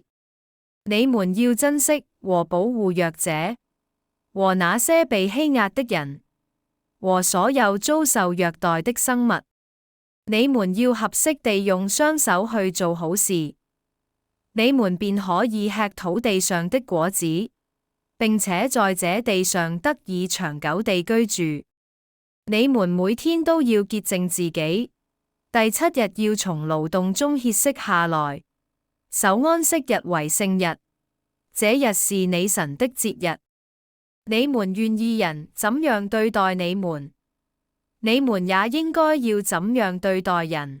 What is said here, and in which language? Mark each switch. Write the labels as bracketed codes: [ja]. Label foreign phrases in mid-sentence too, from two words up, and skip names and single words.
[zh] 你們要珍惜和保護弱者，和那些被欺壓的人，和所有遭受虐待的生物。你們要合適地用雙手去做好事，你們便可以吃土地上的果子，並且在這地上得以長久地居住。你們每天都要潔淨自己，第7日要從勞動中歇息下來，守安息日為聖日，這日是你神的節日。你們願意人怎樣對待你們，你們也應該要怎樣對待人。